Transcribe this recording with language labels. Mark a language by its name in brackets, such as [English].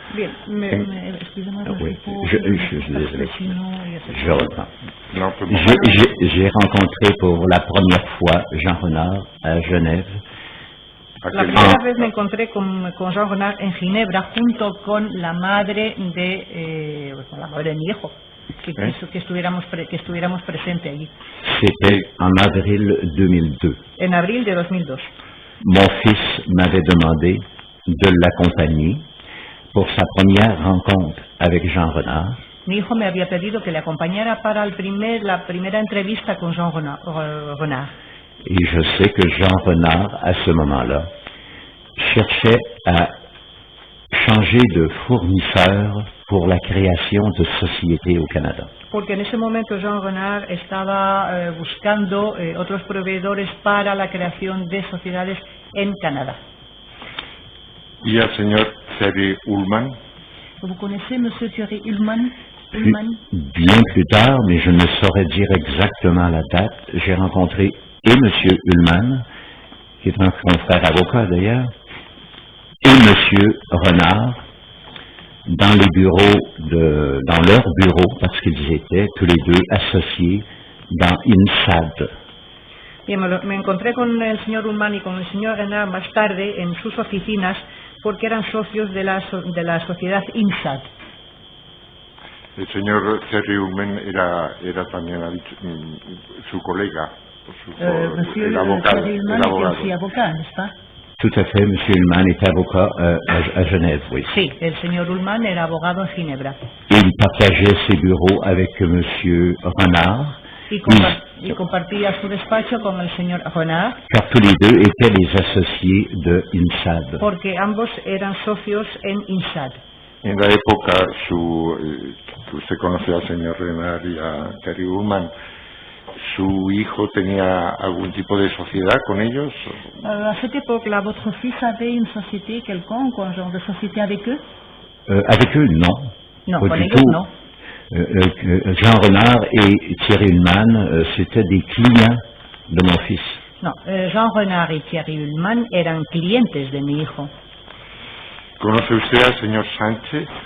[French] Bien, excusez-moi, oui, je suis désolé. Je reprends. [Spanish] No, [French] j'ai rencontré pour la première fois Jean Renard à Genève. [Spanish] La primera vez me encontré con Jean Renard en Ginebra junto con la madre de mi hijo, que estuviéramos presentes allí. [French] C'était en avril 2002. [Spanish] En abril de 2002. [French] Mon fils m'avait demandé de l'accompagner pour sa première rencontre avec Jean Renard. [Spanish] Mi hijo me había pedido que le acompañara para la primera entrevista con Jean Renard. [French] Et je sais que Jean Renard, à ce moment-là, cherchait à changer de fournisseur pour la création de sociétés au Canada. [Spanish] Porque en ese momento Jean Renard estaba buscando otros proveedores para la creación de sociedades en Canadá. ¿Y al señor Thierry Ullman? [French] ¿Vous connaissez Monsieur Thierry Ullman? Bien plus tard, mais je ne saurais dire exactement la date, j'ai rencontré et M. Ullman, qui est un confrère avocat d'ailleurs, et M. Renard dans leur bureau, parce qu'ils étaient tous les deux associés dans INSAD. [Spanish] Bien, me encontré con el señor Ullman y con el señor Renard más tarde en sus oficinas porque eran socios de la sociedad INSAD. El señor Thierry Ullman era también su colega. [French] Monsieur [Spanish] el abogado. [French] Thierry Ullman était aussi avocat, n'est-ce pas? Tout à fait, M. Ullman est avocat à Genève, oui. [Spanish] Sí, el señor Ullman era abogado en Ginebra. [French] Il partageait ses bureaux avec M. Renard. [Spanish] Y compartía su despacho con el señor Renard. [French] Car tous les deux étaient les associés de INSAD. [Spanish] Porque ambos eran socios en INSAD. En la época usted conoció al señor Renard y a Thierry Ullman. ¿Su hijo tenía algún tipo de sociedad con ellos? [French] À cette époque-là, votre fils avait une société quelconque, un genre de société avec eux? Avec eux, non. Non, pas [Spanish] con [French] du [Spanish] ellos [French] tout. [Spanish] no. [French] Jean Renard et Thierry Ullman, c'était des clients de mon fils. [Spanish] No, Jean Renard y Thierry Ullman eran clientes de mi hijo. ¿Conoce usted al señor Sánchez?